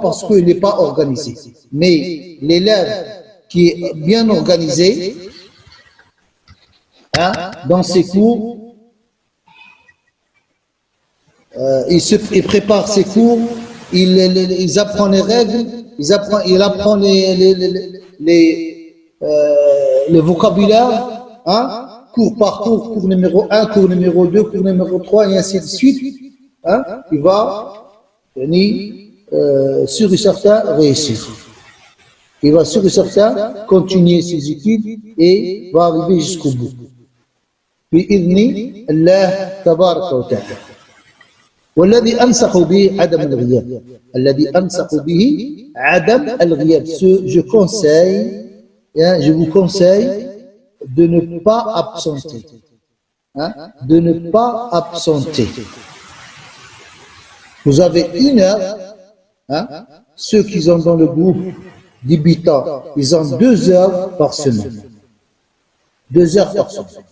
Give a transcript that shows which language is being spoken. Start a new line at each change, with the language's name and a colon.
French: Parce qu'il n'est pas organisé. Mais l'élève qui est bien organisé dans ses cours, il prépare ses cours, il apprend les règles, il apprend le vocabulaire, cours par cours, cours numéro 1, cours numéro 2, cours numéro 3, et ainsi de suite. Il va sûr et certain réussir. Il va sûr et certain continuer ses études et va arriver jusqu'au bout.
Arabic: بإذن الله تبارك وتعالى. والذي أنصح به عدم الغياب. الذي أنصح به عدم الغياب.
French: Je vous conseille de ne pas absenter. De ne pas absenter. Vous avez 1 heure. Ceux qui sont dans le groupe d'Ibita, ils ont 2 heures par semaine. 2 heures par semaine.